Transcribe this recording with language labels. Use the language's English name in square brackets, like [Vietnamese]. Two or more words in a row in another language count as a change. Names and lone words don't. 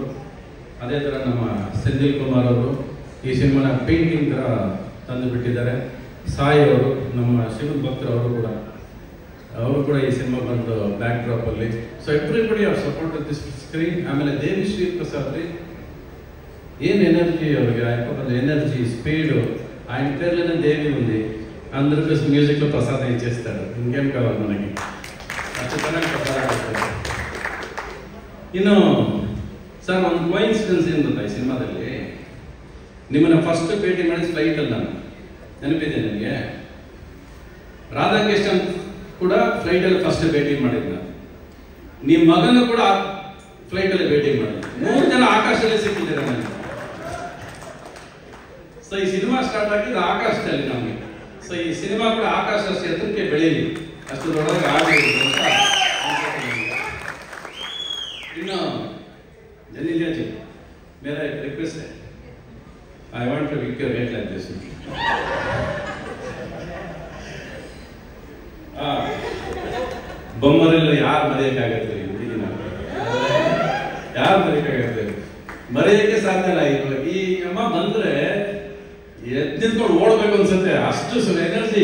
[Kannada] ಅದೇ ಥರ ನಮ್ಮ ಸೆಂದಿಲ್ ಕುಮಾರ್ ಅವರು ಈ ಸಿನಿಮಾನ ಪೇಂಟಿಂಗ್ ಥರ ತಂದು ಬಿಟ್ಟಿದ್ದಾರೆ. ಸಾಯಿ ಅವರು, ನಮ್ಮ ಶಿವನ್ ಭಕ್ತರು ಅವರು ಕೂಡ ಈ ಸಿನಿಮಾ ಬಂದು ಬ್ಯಾಕ್ ಡ್ರಾಪಲ್ಲಿ. [English] so everybody [Kannada] ಅವ್ರ [English] support this screen. [Kannada] ಆಮೇಲೆ ದೇವಿ ಶ್ರೀ ಪ್ರಸಾದ್ ರೀ, ಏನು ఎనర్జీ ಅವ್ರಿಗೆ [Telugu] అయిపోతుంది, ఎనర్జీ స్పీడు. ఆయన పేర్లోనే దేవి ఉంది. అందరికీ మ్యూజిక్లో ప్రసాదం ఇచ్చేస్తాడు. ఇంకేం కావాలి మనకి, ఖచ్చితంగా ప్రసాదం. [Kannada] ಇನ್ನು ಸರ್ ಒಂದು ಕೋಇನ್ಸಿಡೆನ್ಸ್ ಏನು ಗೊತ್ತಾ ಈ ಸಿನಿಮಾದಲ್ಲಿ, ನಿಮ್ಮನ್ನ ಫಸ್ಟ್ ಭೇಟಿ ಮಾಡಿದ ಫ್ಲೈಟಲ್ಲಿ ನಾನು, ನೆನಪಿದೆ ನನಗೆ. ರಾಧಾಕೃಷ್ಣನ್ ಕೂಡ ಫ್ಲೈಟಲ್ಲಿ ಫಸ್ಟ್ ಭೇಟಿ ಮಾಡಿದ್ದ. ನಿಮ್ಮ ಮಗನ ಕೂಡ ಫ್ಲೈಟಲ್ಲಿ ಭೇಟಿ ಮಾಡಿದ. 3 ಜನ ಆಕಾಶದಲ್ಲೇ ಸಿಕ್ಕಿದ್ದೀರ ನನಗೆ. ಸೊ ಈ ಸಿನಿಮಾ ಸ್ಟಾರ್ಟ್ ಆಗಿದ್ದು ಆಕಾಶದಲ್ಲಿ ನಮಗೆ. ಸೊ ಈ ಸಿನಿಮಾ ಕೂಡ ಆಕಾಶ ಅಷ್ಟು ಎತ್ತರಕ್ಕೆ ಬೆಳೀಲಿ, ಅಷ್ಟು ದೊಡ್ಡದಾಗಿ ಆಗಲಿ ಅಂತ. [English] ಇನ್ನು ಜನಿಲಿಯಾ ಜಿ, [Hindi] मेरा एक रिक्वेस्ट है, [English] I want to make your head like this. [Kannada] ಬೊಮ್ಮರೆಲ್ಲ ಯಾರು ಮರೆಯಕ್ಕಾಗತ್ತೆ ಹುಡುಗಿನ? ಯಾರು ಮರೆಯಕ್ಕಾಗತ್ತೆ? ಮರೆಯಕ್ಕೆ ಸಾಧ್ಯ ಇಲ್ಲ. ಈ ಅಮ್ಮ ಬಂದ್ರೆ ಎದ್ದಿದ್ಕೊಂಡು ಓಡಬೇಕು ಅನ್ಸುತ್ತೆ, ಅಷ್ಟು ಎನರ್ಜಿ.